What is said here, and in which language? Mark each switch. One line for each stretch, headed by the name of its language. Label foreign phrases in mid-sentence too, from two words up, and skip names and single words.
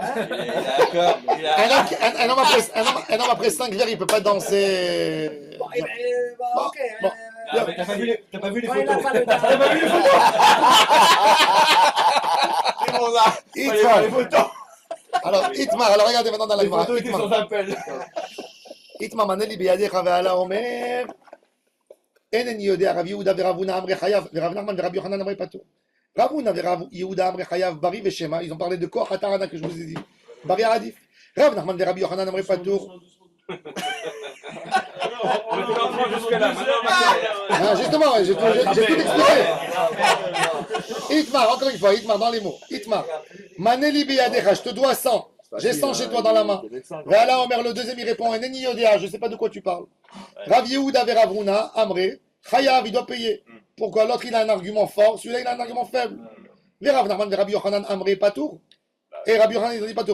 French: Un homme après 5 verres, il peut pas danser. Bon, ok. Bon. T'as pas vu les Quand il a photos pas le temps. Itmar. Alors, Itmar, alors regardez maintenant dans la Gemara. appel.
Hebrew: איתמר, מנה לי בידך והלה אומר. אינני יודע רב יהודה ורב הונא אמרי חייב ורב נחמן ורב יוחנן אמרי פטור. רב הונא ורב יהודה אמרי חייב ברי ושמא.
French: Ils ont parlé de
Hebrew: כח הטענה
French: que je vous ai dit.
Hebrew: ברי עדיף. רב נחמן ורב יוחנן אמרי פטור.
French: Ah, justement, j'ai tout expliqué. Itmar, encore une fois, Itmar dans les mots.
Hebrew: איתמר. מנה לי בידך,
French: je te dois 100. J'ai 100 chez toi dans la main. Voilà, Omer, le deuxième, il répond,
Hebrew: אינני יודע,
French: je ne sais pas de quoi tu parles.
Hebrew: רב יהודה ורב הונא, אמרי, חייב,
French: il doit payer. Pourquoi? L'autre, il a un argument fort, celui-là, il a un argument faible.
Hebrew: ורב נחמן ורב יוחנן, אמרי, Patour.
French: Et Rav Yochanan, ils ont dit Patour.